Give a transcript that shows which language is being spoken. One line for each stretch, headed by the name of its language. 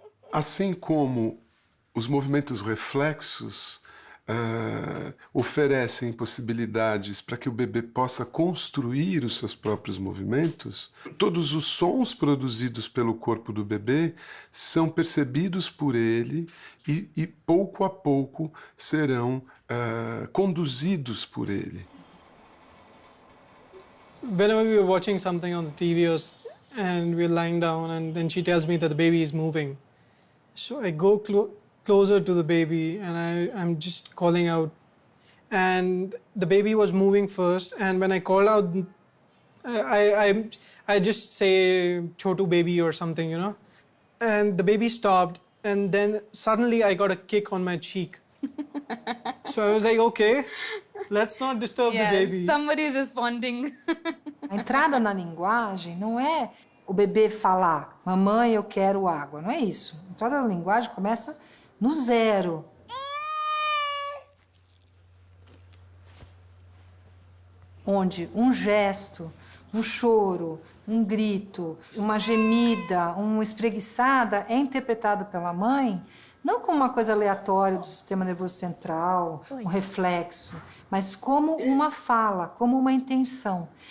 Portuguese: Assim como os movimentos reflexos oferecem possibilidades para que o bebê possa construir os seus próprios movimentos, todos os sons produzidos pelo corpo do bebê são percebidos por ele e pouco a pouco serão conduzidos por ele.
English: Whenever we were watching something on the TV and we're lying down and then she tells me that the baby is moving, so I go closer to the baby and I'm just calling out, and the baby was moving first, and when I called out, I just say Chotu baby or something, you know, and the baby stopped, and then suddenly I got a kick on my cheek. So I was like, okay, let's not disturb the baby. Somebody is responding.
Portuguese: A entrada na linguagem não é o bebê falar, mamãe, eu quero água, não é isso. A entrada na linguagem começa no zero. Onde um gesto, um choro, um grito, uma gemida, uma espreguiçada é interpretado pela mãe não como uma coisa aleatória do sistema nervoso central, um reflexo, mas como uma fala, como uma intenção.